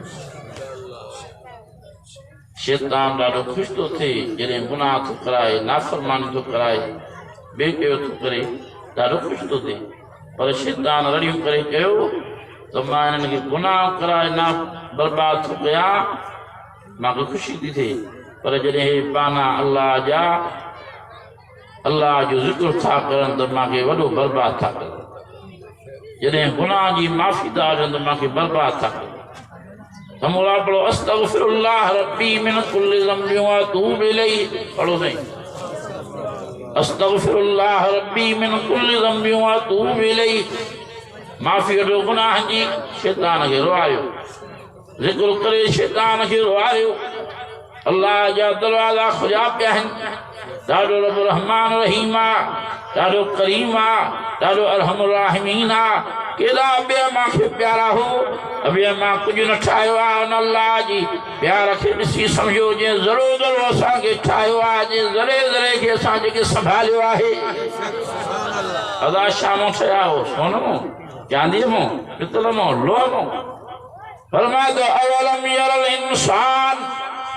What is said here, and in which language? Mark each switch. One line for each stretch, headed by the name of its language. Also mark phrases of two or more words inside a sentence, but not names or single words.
Sindhi: शैतान ॾाढो ख़ुशि थो थिए जॾहिं गुनाह थो कराए नाफ़रमानी थो कराए ॿिए कयो थो करे ॾाढो ख़ुशि थो थिए पर शैतान रड़ियूं करे कयो त मां हिननि खे गुनाह कराए ना बर्बाद थो कयां मूंखे ख़ुशी थी थिए पर जॾहिं हे पाना अल्लाह जा अल्लाह जो ज़िक्र था करनि त मूंखे वॾो बर्बाद था कनि जॾहिं गुनाह जी माफ़ी था ॾियनि त मूंखे बर्बाद था कनि समूरा पढ़ो
Arabic: أستغفر الله ربي من كل ذنب وأتوب إليه
Sindhi: पढ़ो साईं
Arabic: أستغفر الله ربي من كل ذنب وأتوب إليه
Sindhi: माफ़ी वठो गुनाहनि जी शैतान खे रुआयो ज़िक्र करे शैतान खे रुआयो अल्लाह जा दरवाज़ा खुलिया पिया आहिनि ॾाढो रब रहमान रहीम आहे ॾाढो करीम आहे ॾाढो
Arabic: أرحم الراحمين
Sindhi: आहे केॾा ॿिया मूंखे प्यारा हो ॿिया मां कुझु न ठाहियो आहे उन अल्लाह जी प्यार खे ॾिसी सम्झो जीअं ज़रो ज़रो असांखे ठाहियो आहे जीअं ज़रे ज़रे खे असां जेके संभालियो आहे अदा शामो ठहिया हो सोन मां चांदीअ मां पितल मां लोह मां फरमाए थो
Arabic: أولم ير الإنسان